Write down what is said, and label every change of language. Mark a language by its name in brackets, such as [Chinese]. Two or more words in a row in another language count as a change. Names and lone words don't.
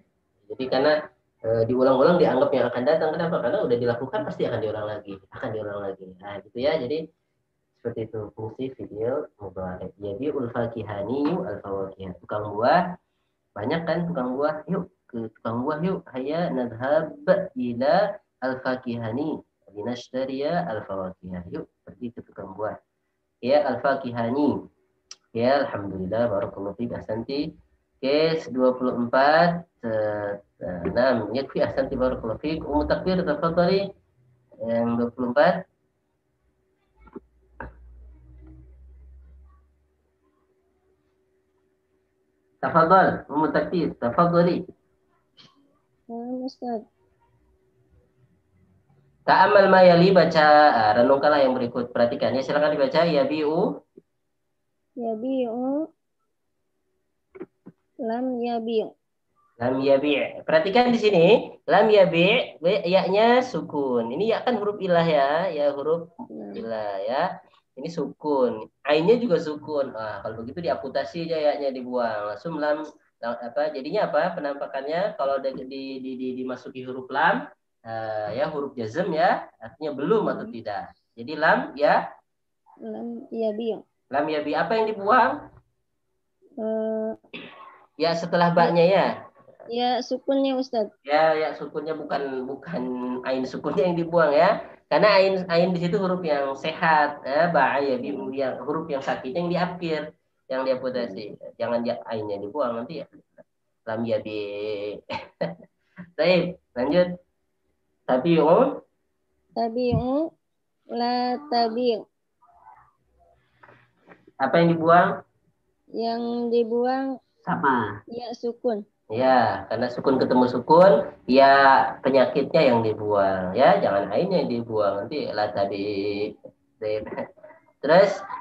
[Indonesian] Jadi karena diulang-ulang dianggap yang akan datang. Kenapa? Karena udah dilakukan pasti akan diulang lagi. Nah, gitu ya. Jadi seperti itu fungsi [Arabic] فعل مضارع'. [Indonesian] Jadi [Arabic] الفاكهاني الفواكه. [Indonesian] Tukang buah banyak kan tukang buah. Yuk ke tukang buah yuk. [Arabic] هيا نذهب إلى الفاكهاني لنشتري الفواكه. [Indonesian] Yuk pergi ke tukang buah. [Arabic] يا الفاكهاني. يا الحمد لله بارك الله فيك أحسنت. Kes 24 6 يكفي أحسنت بارك الله فيك. تكبير تفضلي. Yang 24. تفضل، تكبير، تفضلي. [Indonesian] Ustaz. [Arabic] تأمل ما يلي, [Indonesian] baca, renungkanlah yang berikut. Perhatikan ya, silakan dibaca. [Arabic] Yabi'u. يبيع. لم يبع'. لم يبع'. [Indonesian] Perhatikan di sini, [Arabic] لم يبع', [Indonesian] ya-nya sukun. Ini ya kan huruf ilah ya huruf ilah ya. Ini sukun. Ainnya juga sukun. Kalau begitu diamputasi aja ya-nya dibuang. Langsung lam apa? Jadinya apa? Penampakannya kalau dimasuki huruf lam ya huruf jazm ya, artinya belum atau tidak. Jadi lam ya. [Arabic] لم يبع'. لم يبع'. [Indonesian] Apa yang dibuang? Ya setelah baknya ya. Ya sukunnya Ustaz. Ya sukunnya bukan ain sukunnya yang dibuang ya. Karena ain di situ huruf yang sehat, ya yang huruf yang sakitnya yang diakhir, yang diamputasi. Jangan ainnya dibuang nanti ya. [Arabic] لم يبع. [Indonesian] Baik, lanjut. [Arabic] Tabi'un. تبيع لا تبع'. [Indonesian] Apa yang dibuang? Yang dibuang Sama. ya sukun. Ya, karena sukun ketemu sukun, ya penyakitnya yang dibuang. Ya, jangan ainnya yang dibuang. Nanti lah tadi. Terus?